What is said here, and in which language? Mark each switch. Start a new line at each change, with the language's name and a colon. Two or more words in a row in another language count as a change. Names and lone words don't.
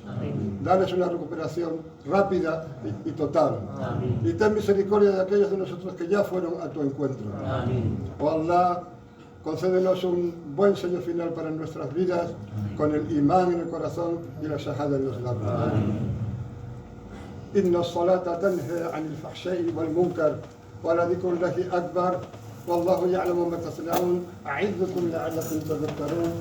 Spanish: Dales una recuperación rápida y total. Y ten misericordia de aquellos de nosotros que ya fueron a tu encuentro. Oh Allah, concédenos un buen sello final para nuestras vidas, con el imán en el corazón y la shahada en los labios.
Arabic: إن الصلاة تنهى عن الفحشاء والمنكر ولذكر الله أكبر والله يعلم ما تصنعون. يعظكم لعلكم تذكرون.